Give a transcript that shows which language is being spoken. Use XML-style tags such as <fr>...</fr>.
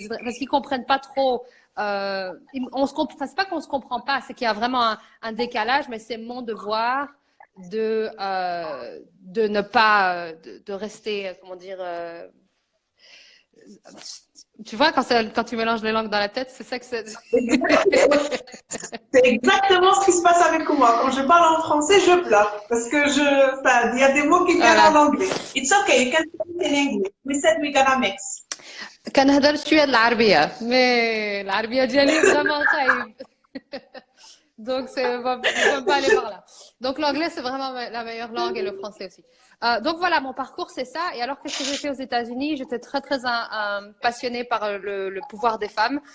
<fr>Parce qu'ils comprennent pas trop. Enfin, c'est pas qu'on se comprend pas, c'est qu'il y a vraiment un décalage, mais c'est mon devoir de ne pas, de rester, comment dire, tu vois, quand tu mélanges les langues dans la tête, c'est ça que c'est. Exactement. C'est exactement ce qui se passe avec moi. Quand je parle en français, je pleure parce que enfin, il y a des mots qui viennent en Voilà. anglais.</fr> <en>It's okay, you can speak in English. We said we're gonna mix.</en> <ar>كنهضر شوية العربية مي العربية ديالي vraiment خايب.</ar> <fr>Donc, on va pas aller par là. Donc, l'anglais, c'est vraiment la meilleure langue et le français aussi. Donc, voilà, mon parcours, c'est ça. Et alors, qu'est-ce que j'ai fait aux États-Unis? J'étais très, très passionnée par le pouvoir des femmes.</fr>